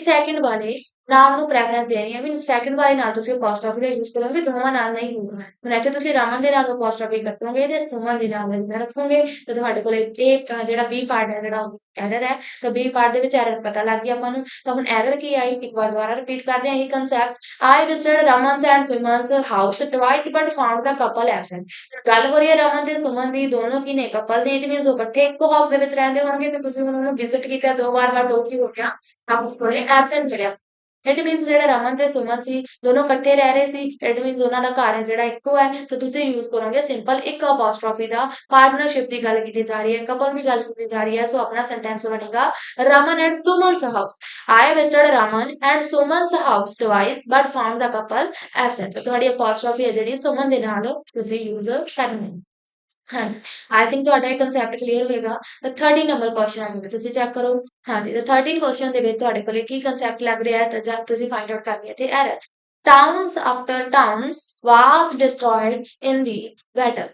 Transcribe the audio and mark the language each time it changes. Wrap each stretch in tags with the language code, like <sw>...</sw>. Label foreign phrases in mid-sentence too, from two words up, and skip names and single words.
<pa>ਸੈਕਿੰਡ ਵਾਲੇ ਨਾਮ ਨੂੰ ਪ੍ਰੈਫਰੈਂਸ ਦੇਣੀ ਹੈ, ਵੀ ਸੈਕਿੰਡ ਵਾਲੇ ਨਾਲ ਤੁਸੀਂ ਅਪੋਸਟ੍ਰੋਫੀ ਦਾ ਯੂਜ਼ ਕਰੋਗੇ, ਦੋਵਾਂ ਨਾਲ ਨਹੀਂ ਹੋਊਗਾ। ਹੁਣ ਇੱਥੇ ਤੁਸੀਂ ਰਮਨ ਦੇ ਨਾਲ ਅਪੋਸਟ੍ਰੋਫੀ ਕੱਟੋਗੇ ਤੇ ਸੁਮਨ ਦੇ ਨਾਲ ਜਿਹੜਾ ਰੱਖੋਗੇ, ਤਾਂ ਤੁਹਾਡੇ ਕੋਲੇ ਇਹ ਜਿਹੜਾ</pa> <en>B part</en> <pa>ਹੈ ਜਿਹੜਾ ਐਰਰ ਹੈ, ਤਾਂ</pa> <en>B part</en> <pa>ਦੇ ਵਿੱਚ ਐਰਰ ਪਤਾ ਲੱਗ ਗਈ ਆਪਾਂ ਨੂੰ। ਤਾਂ ਹੁਣ ਐਰਰ ਕੀ ਆਈ, ਇੱਕ ਵਾਰ ਦੁਬਾਰਾ ਰਿਪੀਟ ਕਰਦੇ ਹਾਂ ਇਹ ਕੰਸੈਪਟ।</pa> <en>I visited Raman's and Suman's house twice but found the couple absent।</en> <pa>ਗੱਲ ਹੋ ਰਹੀ ਹੈ ਰਮਨ ਤੇ ਸੁਮਨ ਦੀ, ਦੋਨੋਂ ਕੀ ਨੇ ਕਪਲ ਦੇ,</pa> <en>it means</en> <pa>ਉਹ ਇਕੱਠੇ ਇੱਕੋ ਹਾਊਸ ਦੇ ਵਿੱਚ ਰਹਿੰਦੇ ਹੋਣਗੇ, ਤੇ ਤੁਸੀਂ ਉਹਨਾਂ ਨੂੰ ਵਿਜ਼ਿਟ ਕੀਤਾ ਦੋ ਵਾਰ ਦੋ ਕੀ ਹੋ ਗਿਆ, ਆਪ ਕੋਲੇ ਐਬਸੈਂਟ ਮਿਲਿਆ।</pa> <en>it means</en> <pa>ਜਿਹੜਾ ਰਮਨ ਤੇ ਸੁਮਨ ਸੀ ਦੋਨੋਂ ਇਕੱਠੇ ਰਹਿ ਰਹੇ ਸੀ,</pa> <en>it means</en> <pa>ਉਹਨਾਂ ਦਾ ਘਰ ਹੈ ਜਿਹੜਾ ਇੱਕੋ ਹੈ, ਤਾਂ ਤੁਸੀਂ ਯੂਜ਼ ਕਰੋਗੇ ਸਿੰਪਲ ਇੱਕ ਅਪੋਸਟ੍ਰੋਫੀ ਦਾ। ਪਾਰਟਨਰਸ਼ਿਪ ਦੀ ਗੱਲ ਕੀਤੀ ਜਾ ਰਹੀ ਹੈ, ਕਪਲ ਦੀ ਗੱਲ ਕੀਤੀ ਜਾ ਰਹੀ ਹੈ, ਸੋ ਆਪਣਾ ਸੈਂਟੈਂਸ ਬਣੇਗਾ</pa> <en>Raman and Suman's house. I visited Raman and Suman's house twice but found the couple absent।</en> <pa>ਤੁਹਾਡੀ ਅਪੋਸਟ੍ਰੋਫੀ ਹੈ ਜਿਹੜੀ ਸੁਮਨ ਦੇ ਨਾਲ ਤੁਸੀਂ ਯੂਜ਼ ਕਰਨੀ ਹੈ। ਹਾਂਜੀ,</pa> <en>I think</en> <pa>ਤੁਹਾਡਾ ਇਹ ਕੰਸੈਪਟ ਕਲੀਅਰ ਹੋਏਗਾ। ਤਾਂ 30 ਨੰਬਰ ਕੁਐਸਚਨ ਆ ਗਿਆ, ਤੁਸੀਂ ਚੈੱਕ ਕਰੋ। ਹਾਂਜੀ, ਤਾਂ 13 ਕੁਐਸਚਨ ਦੇ ਵਿੱਚ ਤੁਹਾਡੇ ਕੋਲੇ ਕੀ ਕੰਸੈਪਟ ਲੱਗ ਰਿਹਾ ਹੈ, ਤਾਂ ਜਦ ਤੁਸੀਂ</pa> <en>find out</en> <pa>ਕਰਨੀ ਹੈ ਤੇ ਐਰਰ।</pa> <en>Towns after towns was destroyed in the battle.</en>